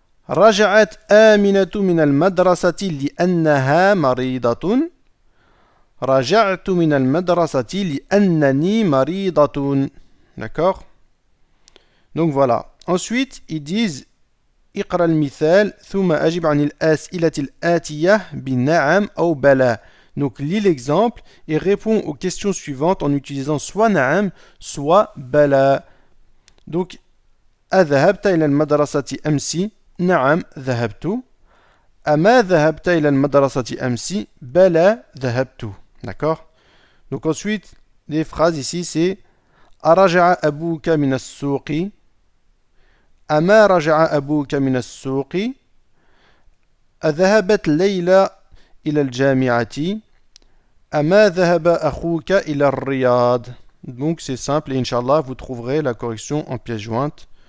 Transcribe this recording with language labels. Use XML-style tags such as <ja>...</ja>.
<ar>رجعت آمنة من المدرسة لأنها مريضة. رجعت من المدرسة لأنني مريضة.</ar> <fr>D'accord? Donc voilà. Ensuite, ils disent</fr> <ar>اقرأ المثال ثم أجب عن الأسئلة الآتية بنعم أو بلا.</ar> <fr>Donc lis l'exemple et réponds aux questions suivantes en utilisant soit na'am, soit bala.</fr> <ar>Donc أذهبت إلى المدرسة أمس؟ نعم ذهبت. أما ذهبت إلى المدرسة أمس؟ بلا ذهبت.</ar> <fr>D'accord? Donc ensuite, les phrases ici c'est</fr> <ar>أرجع أبوك من السوق؟ أما رجع أبوك من السوق؟ أذهبت ليلى إلى الجامعة؟ أما ذهب أخوك إلى الرياض؟</ar> <fr>Donc c'est simple et Inch'Allah vous trouverez la correction en pièce jointe.</fr>